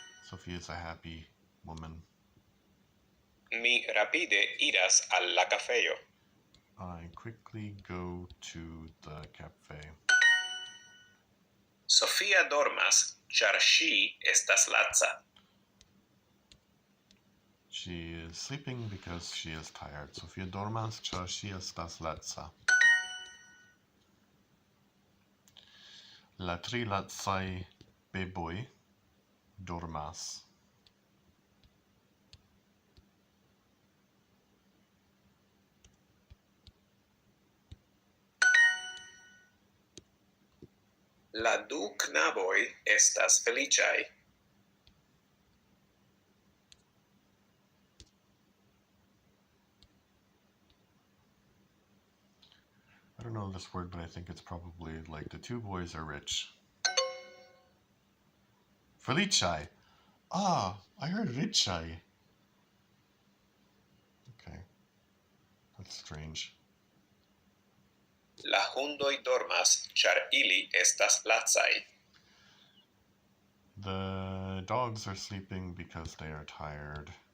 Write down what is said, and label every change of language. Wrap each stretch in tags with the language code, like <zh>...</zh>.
<en>Sophia is a happy woman.</en> <eo>Mi rapide iras al la kafejo.</eo> <en>I quickly go to the cafe.</en> <eo>Sofia dormas, ĉar ŝi estas laca.</eo> <en>She is sleeping because she is tired.</en> <eo>Sofia dormas, ĉar ŝi estas laca. La tri lacaj beboj dormas. La du knaboj estas feliĉaj.</eo> <en>I don't know this word, but I think it's probably like the two boys are rich. Feliĉaj. Ah, I heard richai. Okay. That's strange.</en> <eo>La hundoj dormas, ĉar ili estas lacaj.</eo> <en>The dogs are sleeping because they are tired.</en>